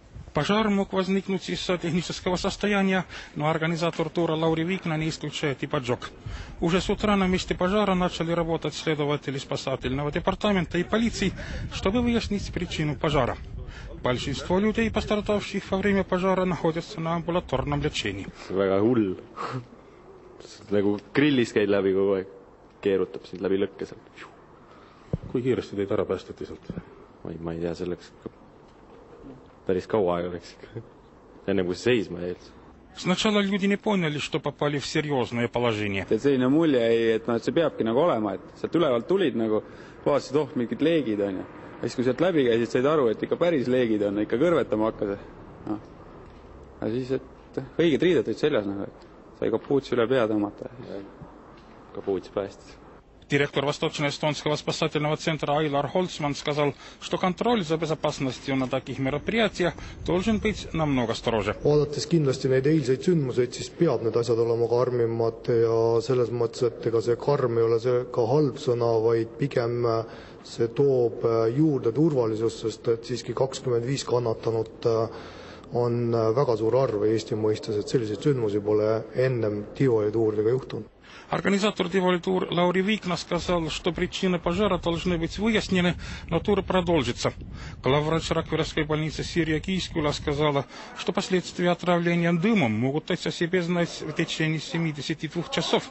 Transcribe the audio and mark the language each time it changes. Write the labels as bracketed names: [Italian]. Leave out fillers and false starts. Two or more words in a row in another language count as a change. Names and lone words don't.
[Russian] Пожар мог возникнуть из-за технического состояния, но организатор тура Лаури Викна не исключает и поджог. Уже с утра на месте пожара начали работать следователи спасательного департамента и полиции, чтобы выяснить причину пожара. Большинство людей, пострадавших во время пожара, находятся на амбулаторном лечении. [Estonian] Väga hull. Nagu grillis käid läbi kogu aeg. Keerutab sind läbi lõkke sealt. Kui kiiresti teid ära päästeti sealt? Ma ei tea, selleks päris kaua aega läks. Enne kui seisma jäi. [Russian] Сначала люди не поняли, что попали в серьезное положение. [Estonian] Selline mulje ei, et see peabki nagu olema, et sealt ülevalt tulid nagu vaatasid mingid leegid on. Ja siis kui sealt läbi käisid, said aru, et ikka päris leegid on, ikka kõrvetama hakkas. Ja siis et õiged riided olid seljas nagu, et sai kapuutsi üle pea tõmmata. Kapuuts päästis. [Russian] Директор Восточно-Эстонского спасательного центра Айлар Холцман сказал, что контроль за безопасностью на таких мероприятиях должен быть намного строже. [Estonian] Vaadates kindlasti neid eilseid sündmuseid, siis peab need asjad olema karmimad ja selles mõttes, et ega see karm ei ole see ka halb sõna, vaid pigem see toob juurde turvalisust, sest et siiski 25 kannatanut on väga suur arv Eesti mõistes, et selliseid sündmusi pole ennem Tivoli tuuridega juhtunud. [Russian] Организатор Tivoli тур Лаури Викна сказал, что причины пожара должны быть выяснены, но тур продолжится. Главврач Ракверской больницы Сирия Кийскула сказала, что последствия отравления дымом могут дать о себе знать в течение 72 часов.